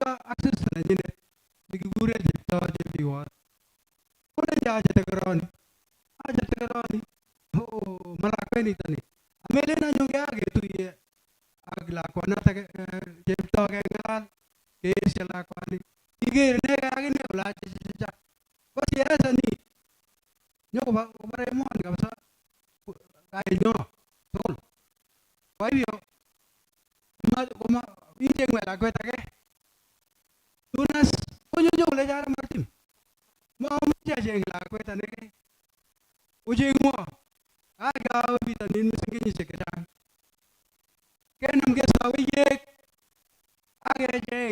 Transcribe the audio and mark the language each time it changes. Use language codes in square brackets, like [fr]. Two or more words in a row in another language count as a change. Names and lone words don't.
[kln] access nenyinet nekikure Cheptoo Chebiwot. Kolenjo achete koroni. Achete koroni. Oh, malakwet nitoni. Amelen anyun ketuye ak lakwanoto Cheptoo keng'alal keesyo lakwani. Iker ineke akine kole achicha. Ko siasa ni nyokobore emoni kabisa kainyo tugul. [sw] Kwa hivyo [kln] icheng'we lakwet age. Tunas konyo kolecho ara Martin. Mamuchi acheng lakwet anege. Ocheng'wo. Akawe bitonin mising kenyisiek chechang. Kenam kesowiek akecheng.